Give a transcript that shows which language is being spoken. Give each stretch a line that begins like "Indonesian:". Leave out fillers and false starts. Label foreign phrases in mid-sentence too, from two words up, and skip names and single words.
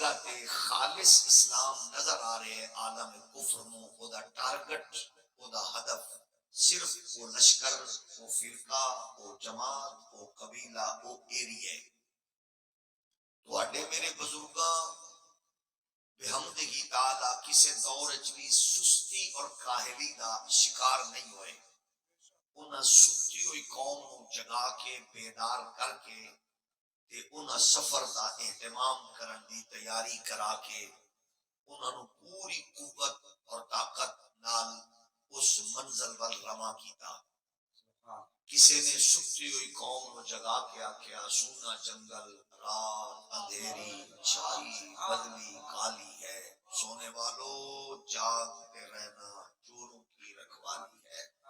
Punjabi: تے خالص اسلام نظر آ رہے ہیں عالم کفر نو، او دا ٹارگٹ، او دا ہدف صرف وہ لشکر، وہ فرقہ، وہ جماعت، وہ قبیلہ، وہ ایریے. تواڈے میرے بزرگاں بحمدہ تعالی کسے دور وچ بھی سستی اور کاہلی دا شکار نہیں ہوئے. انہاں ستی ہوئی قوم نو جگا کے بیدار کر کے تے انہاں سفر دا اہتمام کرن دی تیاری کرا کے انہاں نو پوری قوت اور طاقت نال اس منزل ول رواں کیتا. کسی نے ستی ہوئی قوم نو جگا کے آکھیا
Urdu: سونا جنگل، رات اندھیری، چھائی بدلی کالی ہے، سونے والو جاگتے رہنا، چوروں کی رکھوالی ہے.